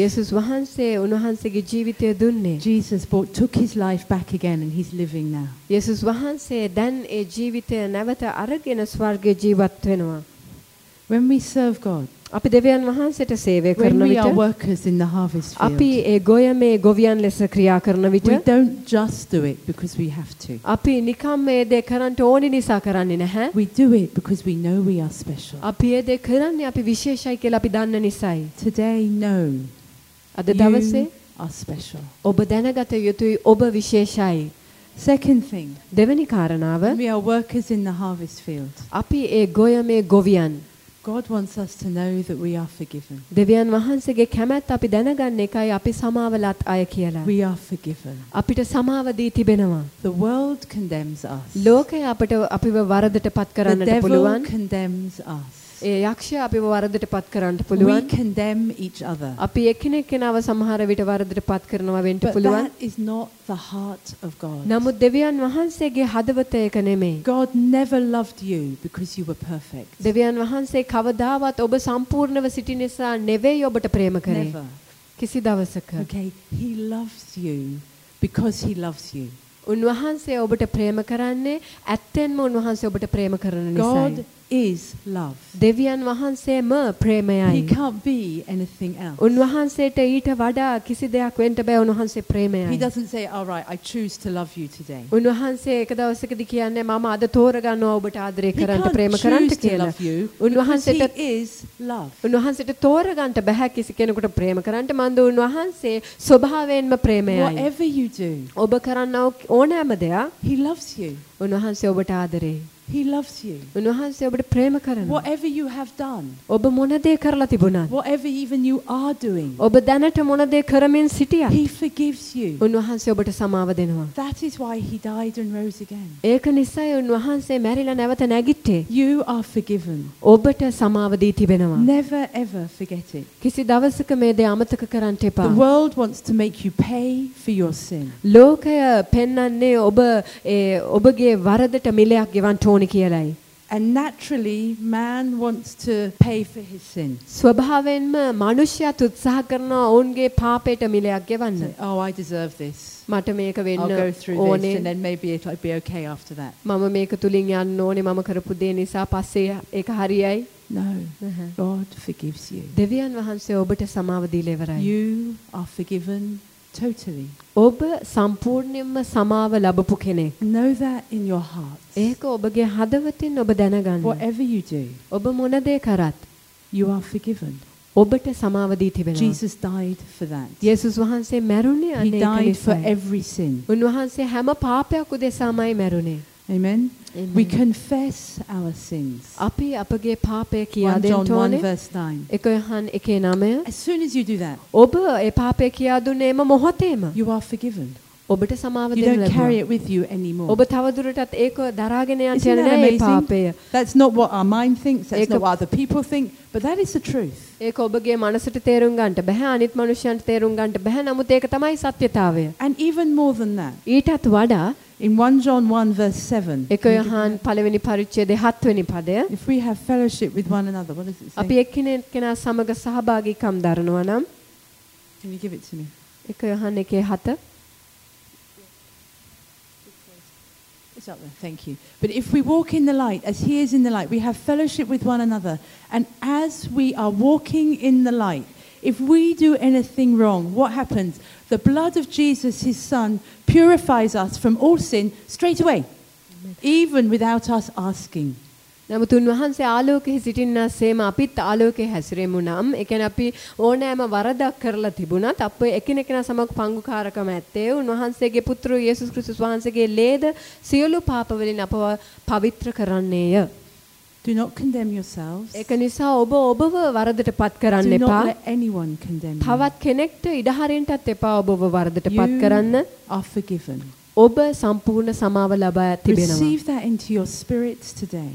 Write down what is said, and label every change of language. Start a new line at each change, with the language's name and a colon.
Sinhala: యేසුස් වහන්සේ උන්වහන්සේගේ ජීවිතය දුන්නේ.
English: Jesus took his life back again and he's living now.
Sinhala: యేසුස් වහන්සේ දැන් ඒ ජීවිතය නැවත අරගෙන ස්වර්ගයේ ජීවත් වෙනවා.
English: When we serve God,
Sinhala: අපි දෙවියන් වහන්සේට සේවය කරන විට,
English: when we are workers in the harvest field,
Sinhala: අපි ඒ ගොයමේ ගොවියන් ලෙස ක්‍රියා කරන විට,
English: we don't just do it because we have to.
Sinhala: අපි නිකම් මේ දේ කරන්න ඕනි නිසා කරන්නේ නැහැ.
English: We do it because we know we are special.
Sinhala: අපි ඒ දේ කරන්නේ අපි විශේෂයි කියලා අපි දන්න නිසායි.
English: Today, know.
Sinhala: අද දවසේ,
English: you are special.
Sinhala: ඔබ දැනගත යුතුයි ඔබ විශේෂයි.
English: Second thing.
Sinhala: දෙවෙනි කාරණාව,
English: we are workers in the harvest field.
Sinhala: අපි ඒ ගොයමේ ගොවියන්.
English: God wants us to know that we are forgiven.
Sinhala: දෙවියන් වහන්සේගේ කැමැත්ත අපි දැනගන්න එකයි අපි සමාව ලත් අය කියලා.
English: We are forgiven.
Sinhala: අපිට සමාව දී තිබෙනවා.
English: The world condemns us.
Sinhala: ලෝකය අපට අපිව වරදටපත් කරන්නට පුළුවන්.
English: The devil condemns us.
Sinhala: ඒ යක්ෂයා අපිව වරදටපත් කරන්නට පුළුවන්.
English: We condemn each other.
Sinhala: අපි එකිනෙක කෙනාව සමහර විට වරදටපත් කරනවා වෙන්න පුළුවන්.
English: But that is not the heart of God.
Sinhala: නමුත් දෙවියන් වහන්සේගේ හදවත ඒක නෙමෙයි.
English: God never loved you because you were perfect.
Sinhala: දෙවියන් වහන්සේ කවදාවත් ඔබ සම්පූර්ණව සිටි නිසා නෙවෙයි ඔබට ප්‍රේම කරේ. කිසි දවසක.
English: Okay, he loves you because he loves you.
Sinhala: උන්වහන්සේ ඔබට ප්‍රේම කරන්නේ ඇත්තෙන්ම උන්වහන්සේ ඔබට ප්‍රේම කරන නිසායි.
English: God is love.
Sinhala: දෙවියන් වහන්සේම ප්‍රේමයයි.
English: He can't be anything else.
Sinhala: උන්වහන්සේට ඊට වඩා කිසි දෙයක් වෙන්න බෑ උන්වහන්සේ ප්‍රේමයයි.
English: He doesn't say, "All right, I choose to love you today."
Sinhala: උන්වහන්සේ එක දවසකදී කියන්නේ මම අද තෝරගන්නවා ඔබට ආදරය කරන්න ප්‍රේම කරන්න කියලා. උන්වහන්සේට
English: is love.
Sinhala: උන්වහන්සේට තෝරගන්න බෑ කිසි කෙනෙකුට ප්‍රේම කරන්න මන් ද උන්වහන්සේ ස්වභාවයෙන්ම ප්‍රේමයයි.
English: Whatever you do.
Sinhala: ඔබ කරන්න ඕනෑම දෙයක්.
English: He loves you.
Sinhala: උන්වහන්සේ ඔබට ආදරේ.
English: He loves you.
Sinhala: උන්වහන්සේ ඔබට ප්‍රේම කරනවා.
English: Whatever you have done.
Sinhala: ඔබ මොන දේ කරලා තිබුණත්.
English: Whatever even you are doing.
Sinhala: ඔබ දැනට මොන දේ කරමින් සිටියත්.
English: He forgives you.
Sinhala: උන්වහන්සේ ඔබට සමාව දෙනවා.
English: That is why he died and rose again.
Sinhala: ඒක නිසායි උන්වහන්සේ මැරිලා නැවත නැගිට්ටේ.
English: You are forgiven.
Sinhala: ඔබට සමාව දී තිබෙනවා.
English: Never ever forget it.
Sinhala: කිසි දවසක මේ දේ අමතක කරන්න එපා.
English: The world wants to make you pay for your sin.
Sinhala: ලෝකය පෙන්වන්නේ ඔබ ඒ ඔබගේ වරදට මිලයක් ගෙවන්න ඕනි කියලයි.
English: And naturally man wants to pay for his sin.
Sinhala: ස්වභාවයෙන්ම මිනිසයා උත්සාහ කරනවා ඔවුන්ගේ පාපයට මිලයක් ගෙවන්න.
English: Oh, I deserve this.
Sinhala: මට මේක වෙන්න ඕනේ.
English: And then maybe it'll be okay after that.
Sinhala: මම මේක තුලින් යන්න ඕනේ මම කරපු දේ නිසා පස්සේ ඒක හරියයි.
English: No. God forgives you.
Sinhala: දෙවියන් වහන්සේ ඔබට සමාව දීලා ඉවරයි.
English: You are forgiven. Totally.
Sinhala: ඔබ සම්පූර්ණයෙන්ම සමාව ලැබපු කෙනෙක්.
English: Know that in your heart.
Sinhala: ඒක ඔබගේ හදවතින් ඔබ දැනගන්න.
English: Whatever you do.
Sinhala: ඔබ මොන දේ කරත්.
English: You are forgiven.
Sinhala: ඔබට සමාව දී තිබෙනවා.
English: Jesus died for that.
Sinhala: යේසුස් වහන්සේ මැරුණේ අනේක නිසා.
English: He died for every sin.
Sinhala: උන්වහන්සේ හැම පාපයක් උදෙසාමයි මැරුණේ.
English: Amen. We confess our sins.
Sinhala: අපි අපගේ පාපය කියා දෙන්න ඕනේ. එක Yohan 1:9.
English: As soon as you do that.
Sinhala: ඔබ ඒ පාපය කියා දුන්නේම මොහොතේම.
English: You are forgiven.
Sinhala: ඔබට සමාව දෙන්න ලැබුණා.
English: You don't carry it with you anymore.
Sinhala: ඔබ තවදුරටත් ඒක දරාගෙන යන්න යන්නේ නැහැ මේ පාපය.
English: That's not what our mind thinks. That's not what other people think. But that is the truth.
Sinhala: ඒක ඔබගේ මනසට තේරුම් ගන්නට බෑ අනිත් මිනිස්සුන්ට තේරුම් ගන්නට බෑ නමුත් ඒක තමයි සත්‍යතාවය.
English: And even more than that.
Sinhala: ඊටත් වඩා
English: In 1 John 1 verse 7.
Sinhala: එක යොහන් පළවෙනි පරිච්ඡේදයේ 7 වෙනි පදය.
English: If we have fellowship with one another, what does it say?
Sinhala: අපි එකිනෙකා සමග සහභාගීකම් දරනවා නම්.
English: Can you give it to me?
Sinhala: එක Yohan 1:7.
English: It's up there. Thank you. But if we walk in the light as he is in the light, we have fellowship with one another, and as we are walking in the light, if we do anything wrong, what happens? The blood of Jesus his son purifies us from all sin straight away even without us asking.
Sinhala: නමුත් උන්වහන්සේ ආලෝකයේ සිටින්නාසේම අපිත් ආලෝකයේ හැසිරෙමු නම් ඒ කියන්නේ අපි ඕනෑම වරදක් කරලා තිබුණත් අප එකිනෙකා සමග පංගුකාරකම ඇත්තේ උන්වහන්සේගේ පුත්‍ර යේසුස් ක්‍රිස්තුස් වහන්සේගේ ලේද සියලු පාප වලින් අපව පවිත්‍ර කරන්නේය.
English: Do not condemn yourselves.
Sinhala: ඒක නිසා ඔබ ඔබව වරදටපත් කරන්න එපා.
English: Do not let anyone condemn you.
Sinhala: තවත් කෙනෙක්ට ඉඩ හරින්නටත් එපා ඔබව වරදටපත් කරන්න.
English: You are forgiven.
Sinhala: ඔබ සම්පූර්ණ සමාව ලබා තිබෙනවා.
English: Receive that into your spirit today.